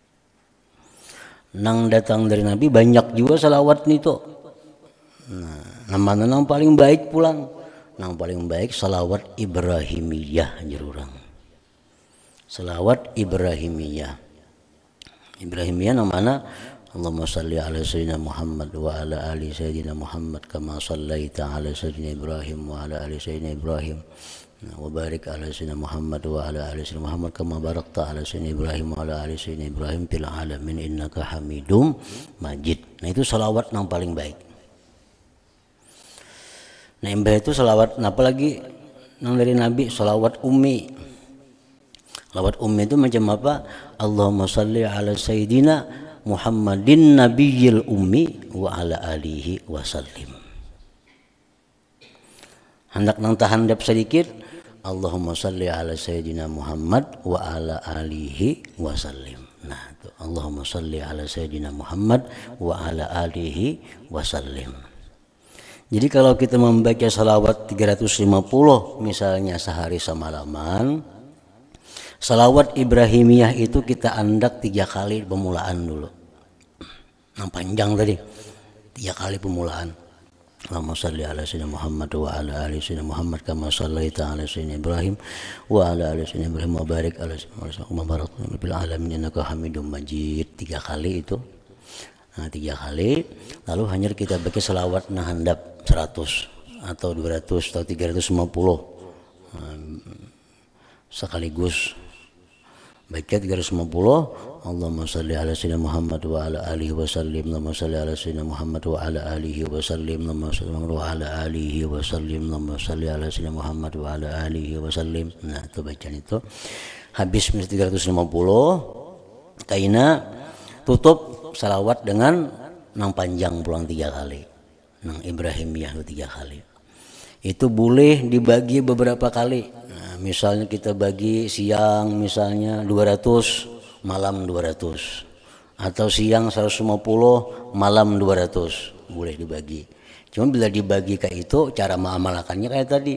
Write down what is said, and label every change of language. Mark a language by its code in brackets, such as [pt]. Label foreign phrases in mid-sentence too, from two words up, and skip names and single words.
[bjn] Nang datang dari Nabi banyak juga salawat itu. Nah, mana nang paling baik pulang? Nang paling baik salawat Ibrahimiyah jururang. Salawat Ibrahimiyah. Ibrahimiyah nang mana? [ar] اللهم صل على سيدنا محمد وعلى آل سيدنا محمد كما صليت على سيدنا إبراهيم وعلى آل سيدنا إبراهيم وبارك على سيدنا محمد وعلى آل سيدنا محمد كما باركت على سيدنا إبراهيم وعلى آل سيدنا إبراهيم في العالمين إنك حميد مجيد. [bjn] Nah itu salawat yang paling baik. Nah imbah itu salawat apa lagi yang dari Nabi? Salawat ummi. Salawat ummi itu macam apa? [ar] اللهم صل على سيدنا محمد النبي الأمي وعلى آله وسلم. [bjn] Hendak nang tahandap sedikit, [ar] اللهم صل على سيدنا محمد وعلى آله وسلم. [bjn] Nah itu [ar] اللهم صل على سيدنا محمد وعلى آله وسلم. [bjn] Jadi kalau kita membaca salawat 350 misalnya sehari semalaman, salawat Ibrahimiyah itu kita andak 3 kali pemulaan dulu. Yang panjang tadi 3 kali pemulaan. [ar] اللهم صل على سيدنا محمد وعلى آل سيدنا محمد كما صليت على سيدنا إبراهيم وعلى آل سيدنا إبراهيم وبارك على سيدنا محمد بالعالمين إنك حميد مجيد. [bjn] 3 kali itu. Nah 3 kali, lalu hanya kita baca salawat nah handap 100 atau 200 atau 350 sekaligus. Baca 350, [ar] اللهم صل على سيدنا محمد وعلى آله وسلم. اللهم صل على سيدنا محمد وعلى آله وسلم اللهم صل وعلى آله وسلم. اللهم صل على سيدنا محمد وعلى آله وسلم. [bjn] Nah, itu bacaan itu. Habis 350, kaina tutup salawat dengan nang panjang pulang 3 kali. Nang Ibrahimiyah 3 kali. Itu boleh dibagi beberapa kali. Nah, misalnya kita bagi siang misalnya 200, malam 200. Atau siang 150, malam 200. Boleh dibagi. Cuma bila dibagi kayak itu, cara mengamalkannya kayak tadi.